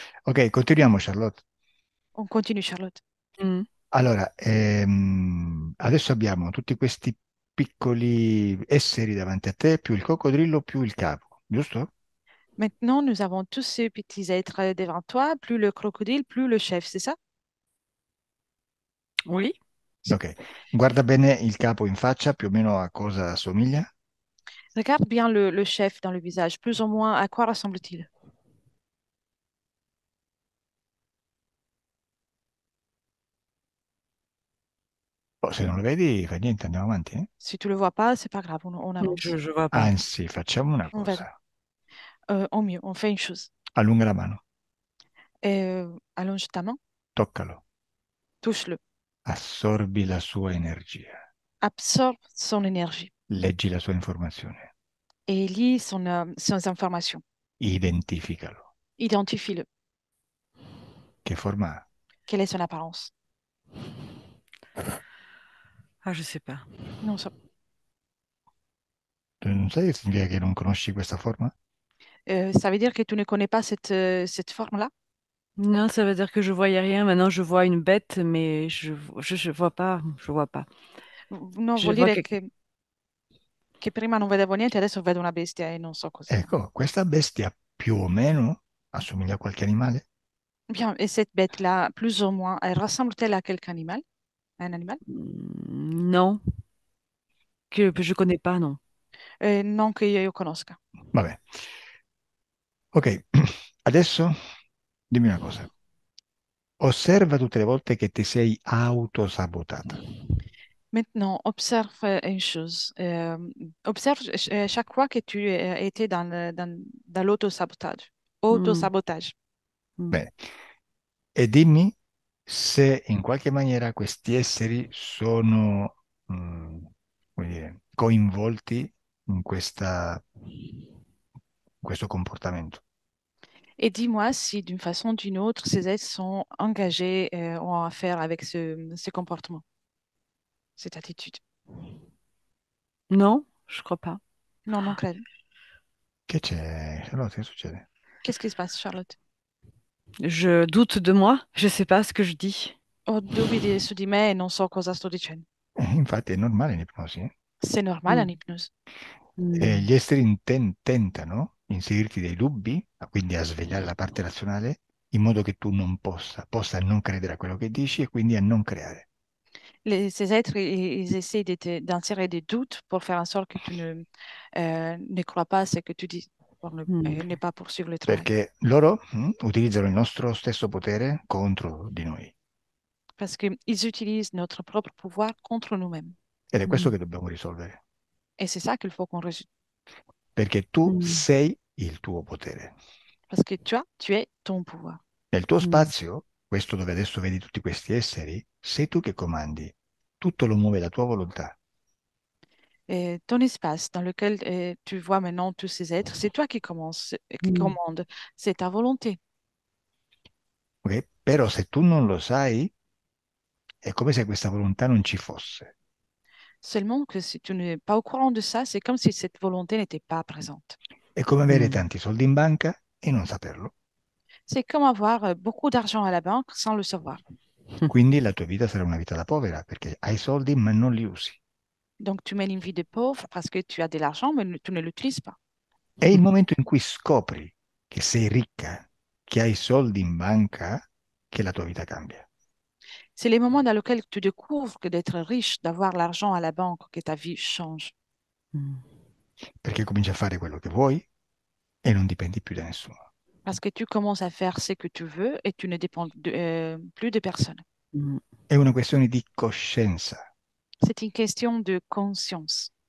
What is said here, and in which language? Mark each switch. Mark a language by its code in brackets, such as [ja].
[it] Ok, continuiamo, Charlotte. [fr] On continue, Charlotte. Mm. [it] Allora, adesso abbiamo tutti questi piccoli esseri davanti a te, più il coccodrillo, più il capo, giusto? [fr] Maintenant, nous avons tous ces petits êtres devant toi, plus le crocodile, plus le chef, c'est ça? Oui. [it] Ok, guarda bene il capo in faccia, più o meno a cosa assomiglia. [fr] Regarde bien le chef dans le visage, plus ou moins à quoi ressemble-t-il? [it] Oh, se non lo vedi, fa niente, andiamo avanti, eh? [fr] Si tu le vois pas, c'est pas grave, on avance. Je vois pas. [it] Anzi, facciamo una [fr] On verra. [it] cosa. [fr] Au mieux, on fait une chose. [it] Allunga la mano, [fr] Allonge ta main, [it] toccalo, [fr] touche-le, [it] assorbi la sua energia, [fr] absorbe son énergie [it] leggi la sua informazione, [fr] et lis ses informations. [it] identificalo. [fr] Identifie-le. [it] Che forma ha? [fr] Quelle est son apparence? Ah, je sais pas. Non, ça, [it] Tu non sai che significa che non conosci questa forma? [fr] ça veut dire que tu ne connais pas cette forme-là? Non, ça veut dire que je voyais rien. Maintenant, je vois une bête, mais je vois pas. Je vois pas. [it] No, [fr] Je [it] vuol [fr] vois [it] dire [fr] que... [it] che prima non vedevo niente, adesso vedo una bestia e non so cos'è. Ecco, questa bestia più o meno assomiglia a qualche animale? [fr] Bien, et cette bête-là, plus ou moins, elle ressemble-t-elle à quelque animal? À un animal? Non, que je connais pas, non. [it] Non che io conosca. Vabbè. Ok, adesso dimmi una cosa. Osserva tutte le volte che ti sei autosabotata. [fr] Maintenant, observe une chose. Observe chaque fois que tu étais dans l'autosabotage. Mm, Autosabotage. mm. [it] Bene. E dimmi se in qualche maniera questi esseri sono, come dire, coinvolti in questo comportamento. [fr] Et dis-moi si d'une façon ou d'une autre, ces êtres sont engagés en affaire avec ce comportement, cette attitude. Non, je crois pas. [it] Non, non, credo. Che c'è? Charlotte, che succede? [fr] Qu'est-ce qui se passe, Charlotte? Je doute de moi. Je sais pas ce que je dis. [it] Ho dubbi su di me e non so cosa sto dicendo. Infatti è normale in ipnosi, eh? [fr] C'est normal en Mm, hypnose. [it] Gli esseri tentano inserirti dei dubbi, quindi a svegliare la parte razionale, in modo che tu non possa non credere a quello che dici e quindi a non creare. [fr] Ces êtres, ils essaient d'insérer des doutes pour faire en sorte que tu ne crois pas à ce que tu dis, pour mm, ne pas poursuivre le travail. [it] Perché loro utilizzano il nostro stesso potere contro di noi. [fr] Parce qu'ils utilisent notre propre pouvoir contre nous-mêmes. [it] Ed è questo mm, che dobbiamo risolvere. [fr] Et c'est ça qu'il faut qu'on résout. [it] Perché tu mm, sei il tuo potere. [fr] Parce que tu es ton pouvoir. [it] Nel tuo mm, spazio, questo dove adesso vedi tutti questi esseri, sei tu che comandi. Tutto lo muove la tua volontà. [fr] Et ton espace dans lequel tu vois maintenant tous ces êtres, c'est toi qui mm, commande. C'est ta volonté. Ok? [it] Però se tu non lo sai, è come se questa volontà non ci fosse. [fr] Seulement que si tu n'es pas au courant de ça, c'est comme si cette volonté n'était pas présente. [it] È come avere mm. tanti soldi in banca e non saperlo. [fr] C'est comme avoir beaucoup d'argent à la banque sans le savoir. [it] Quindi la tua vita sarà una vita da povera perché hai soldi ma non li usi. [fr] Donc, tu mènes une vie de pauvre parce que tu as de l'argent, mais tu ne l'utilises pas. [it] È il momento in cui scopri che sei ricca, che hai soldi in banca, che la tua vita cambia. [fr] C'est les moments dans lesquels tu découvres que d'être riche, d'avoir l'argent à la banque, que ta vie change. Mm. [it] Perché cominci a fare quello che vuoi e non dipendi più da nessuno. [fr] Parce que tu commences à faire ce que tu veux et tu ne dépends plus de personne. Mm. [it] È una questione di coscienza [fr] C'est une question de conscience